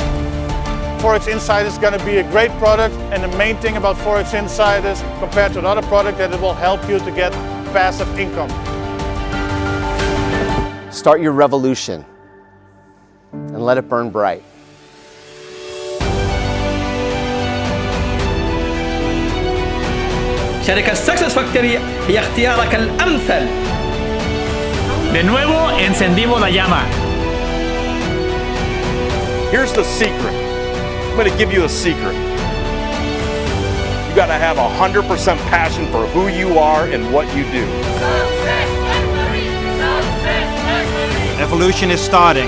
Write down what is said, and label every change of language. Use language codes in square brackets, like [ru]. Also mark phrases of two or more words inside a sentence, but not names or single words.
[en] Forex Insider is going to be a great product, and the main thing about Forex Insiders compared to another product that it will help you to get passive income. Start your revolution and let it burn bright. [ar] شركة Success Factory هي اختيارك الأمثل. [es] De nuevo encendimos la llama. [en] Here's the secret. I'm going to give you a secret. You got to have 100% passion for who you are and what you do. Evolution is starting.